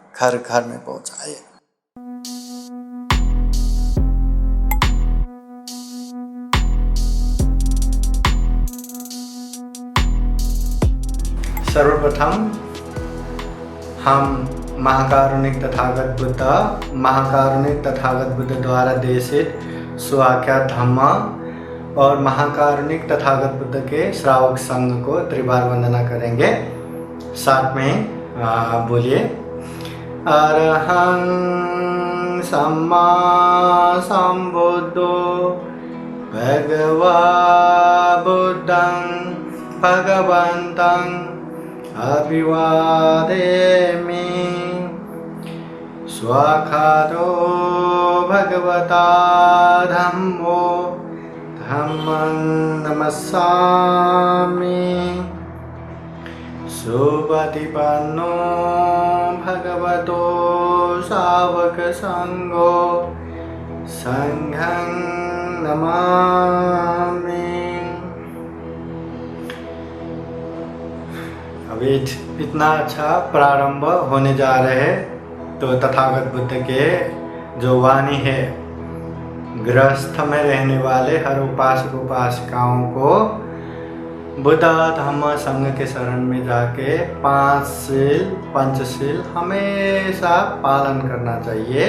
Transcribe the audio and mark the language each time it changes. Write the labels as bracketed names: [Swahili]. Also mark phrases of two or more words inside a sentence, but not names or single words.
[Hindi] सर्वप्रथम हम महाकारुणिक तथागत बुद्ध द्वारा देशित स्वाख्यात धम्म और महाकारुणिक तथागत बुद्ध के श्रावक संघ को त्रिबार वंदना करेंगे। साथ में बोलिए, [Pali] अरहं सम्मा सम्बुद्धो भगवा बुद्धं भगवन्तं अभिवादेमि। स्वाखातो भगवता धम्मो धम्मं नमस्सामि। सुपतिपन्नो भगवतो सावक संघो संघं नमामि। [Hindi] अभी इतना अच्छा प्रारंभ होने जा रहे हैं, तो तथागत बुद्ध के जो वाणी है, गृहस्थ में रहने वाले हर उपासक उपासिकाओं को बुद्ध धम्म संघ के शरण में जाके 5 शील पंचशील हमेशा पालन करना चाहिए।